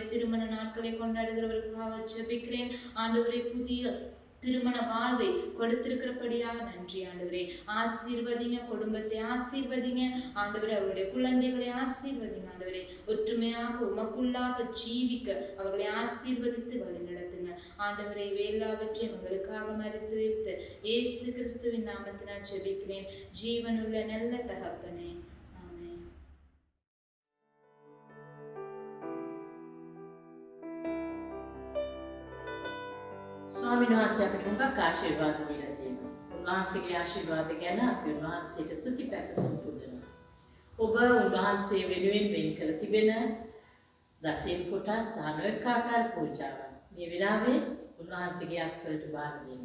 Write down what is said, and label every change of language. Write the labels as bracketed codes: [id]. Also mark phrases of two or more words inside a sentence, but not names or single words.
[ta] திருமண நாட்களை கொண்டாடுகிறவர்களுக்காக ஜெபிக்கிறேன் ஆண்டவரை புதிய திருமண வாழ்வை கொடுத்திருக்கிறபடியாக நன்றி ஆண்டவரே ஆசீர்வதிங்க குடும்பத்தை ஆசீர்வதிங்க ஆண்டவரே அவருடைய குழந்தைகளை ஆசீர்வதிங்க ஆண்டவரே ஒற்றுமையாக உமக்குள்ளாக ஜீவிக்க அவர்களை ஆசீர்வதித்து வழி நடத்துங்க ஆண்டவரை எல்லாவற்றையும் எங்களுக்காக மறுத்து வைத்து இயேசு கிறிஸ்துவின் நாமத்தினால் ஜெபிக்கிறேன் ஜீவனுள்ள நல்ல தகப்பனே ஆமென். [si] ස්වාමීන් වහන්සේ අපිට හුඟක් ආශිර්වාද දීලා තියෙනවා. උන්වහන්සේගේ ආශිර්වාද ගැන අපි උන්වහන්සේට තුති පැසසුම් පුදනවා. ඔබ උන්වහන්සේ වෙනුවෙන් වෙන් කර තිබෙන දසෙන් කොටස් සහ නොඑක ආකාර පූජාවන් මේ වෙලාවේ උන්වහන්සේගේ අත්වලට බාර දෙන්න.